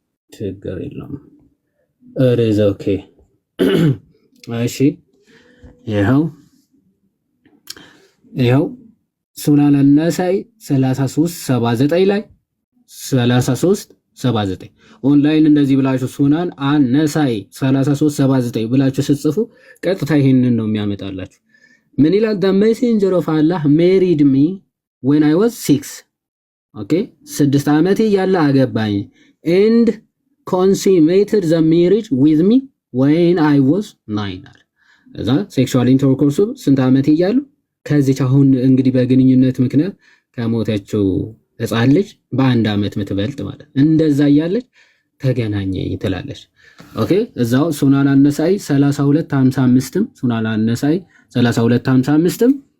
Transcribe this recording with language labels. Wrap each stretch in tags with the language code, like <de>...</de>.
<am>ችግር የለውም። እርዝ ኦኬ። እሺ ይኸው ሱናን አልነሳኢ 3379 ላይ 3379 ኦንላይን እንደዚህ ብላችሁ ሱናን አልነሳኢ 3379 ብላችሁ ስትጽፉ ቀጥታ ይሄንን ነው የሚያመጣላችሁ። ምን ይላል?</am> <en>the messenger of Allah married me when I was 6</en> <am>ኦኬ 6 ዓመቴ ያለ አገባኝ</am> <en>and consummated the marriage with me when I was 9</en> <am>አለ። እዛ ሴክሹዋል ኢንተርኮርሱ ስንት ዓመት እያሉ ከዚች አሁን እንግዲህ በግንኙነት ምክንያት ከሞተችው ሕፃን ልጅ በአንድ ዓመት ምትበልጥ ማለት እንደዛ እያለች ተገናኘ ትላለች። ኦኬ እዛው ሱናን አነሳኢ 32:55 ሱናን አነሳኢ 32:55</am>